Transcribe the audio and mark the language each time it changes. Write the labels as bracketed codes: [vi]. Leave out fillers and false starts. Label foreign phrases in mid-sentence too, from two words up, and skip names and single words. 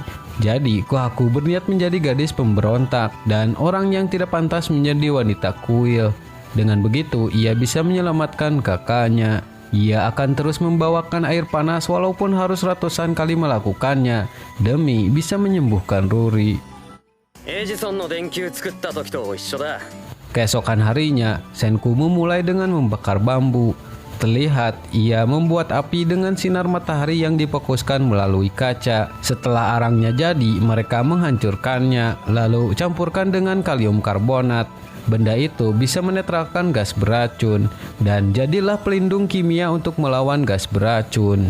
[id] Jadi Kohaku berniat menjadi gadis pemberontak dan orang yang tidak pantas menjadi wanita kuil. Dengan begitu ia bisa menyelamatkan kakaknya. Ia akan terus membawakan air panas walaupun harus ratusan kali melakukannya demi bisa menyembuhkan Ruri. [ja] エジソンの電球作った時と一緒だ。 [id] Keesokan harinya, Senku memulai dengan membakar bambu. Terlihat ia membuat api dengan sinar matahari yang difokuskan melalui kaca. Setelah arangnya jadi, mereka menghancurkannya, lalu campurkan dengan kalium karbonat. Benda itu bisa menetralkan gas beracun, dan jadilah pelindung kimia untuk melawan gas beracun.